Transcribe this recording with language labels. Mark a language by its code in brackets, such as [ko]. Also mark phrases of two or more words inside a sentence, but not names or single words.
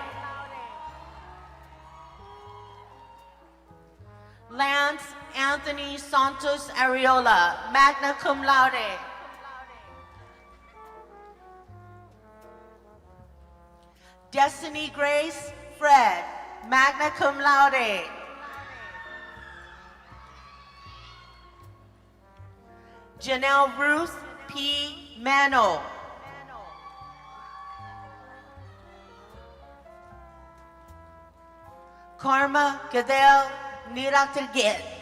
[la] Lance Anthony Santos Ariola, magna cum laude. Destiny Grace Fred, magna cum laude. Janelle Ruth P. Mano. Karma Gadel Niratigit.